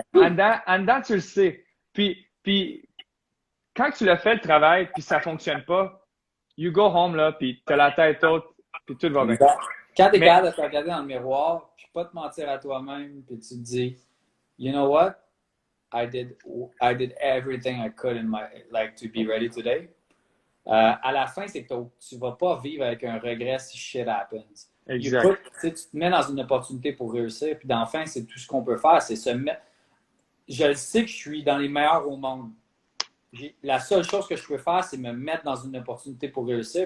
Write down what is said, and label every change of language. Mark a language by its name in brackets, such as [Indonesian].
[French] En dedans, tu le sais. Puis quand tu l'as fait le travail, puis ça fonctionne pas, [English] you go home, [French] là, puis tu as la tête haute, puis tout va bien. Quand tu es capable de te regarder dans le miroir, puis pas te mentir à toi-même, puis tu te dis, [English] you know what? I did everything I could to be ready today. [French] À la fin, c'est que tu vas pas vivre avec un regret si [English] shit happens. [French] Exact. Tu te mets dans une opportunité pour réussir, puis dans la fin, c'est tout ce qu'on peut faire, c'est se mettre. Je le sais que je suis dans les meilleurs au monde. La seule chose que je peux faire, c'est me mettre dans une opportunité pour réussir.